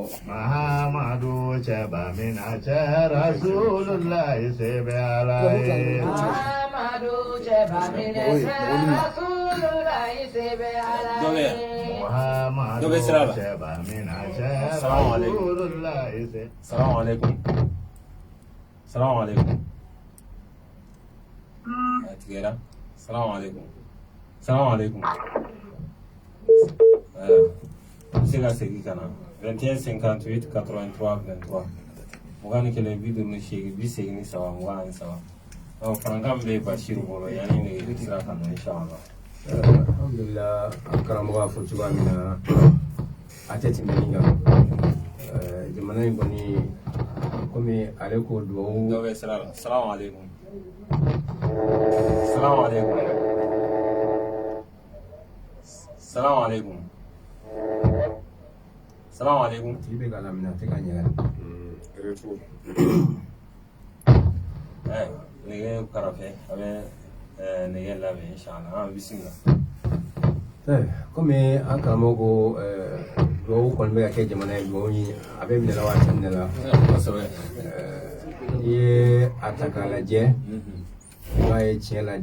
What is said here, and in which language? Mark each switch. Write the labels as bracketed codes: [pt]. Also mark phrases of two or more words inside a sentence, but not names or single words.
[bm] Mahamadu cɛba min na cɛ Rasulullahi se bɛ Ala ye. Mahamadu cɛba min na cɛ Rasulullahi se bɛ Ala ye. Mahamadu cɛba min na cɛ Rasulullahi se. [ar] السلام عليكم. السلام عليكم. [bm] A tigɛra. [ar] السلام عليكم. السلام عليكم. [bm] N bɛ se ka segin ka na 21 58 83 23 mugan ni kelen 58 83 23 farankan bɛ Basiru bolo yanni nɛgɛjuru sira ka na inchallah alhamdulillah an karamɔgɔ y'a fɔ cogoya min na a tɛ tɛmɛ nin kan jamana in kɔni komi ale ko duwawu dɔ bɛ sira la [ar] السلام عليكم السلام عليكم السلام عليكم السلام عليكم [bm] tigi bɛ ka lamina a tɛ ka ɲɛ nɛgɛ karafe a bɛ nɛgɛ labɛn inshallah bisimila komi an karamɔgɔ ko duwawu kɔni bɛ ka kɛ jamana ye duwawu ɲini a bɛ minɛ la waati min la n'i ye a ta k'a lajɛ i b'a ye tiɲɛ la